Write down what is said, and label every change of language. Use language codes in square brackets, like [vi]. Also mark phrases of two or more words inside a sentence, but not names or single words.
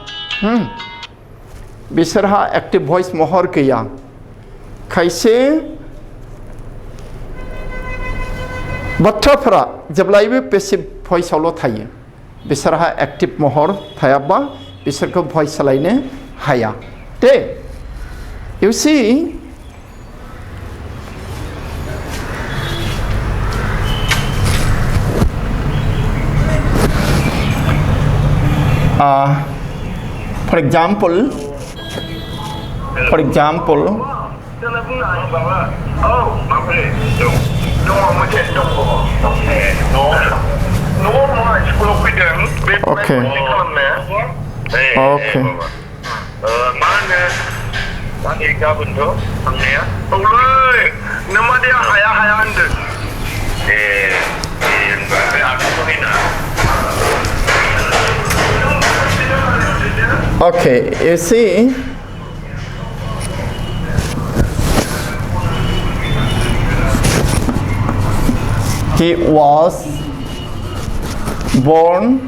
[brx] बिसोरहा [en] active voice [brx] महर गैया खायसे बाथ्राफोरा जेब्लाबो [en] passive voice' [brx] थायो बिसोरहा एक्टिव महर थायाबा बिसोरखौ भॉइस सोलायनो हाया दे [en] you see for example okay okay [brx] mana gabenथ' थांनाया औलै नोमादैया हाया होनदों [en] okay you see he was born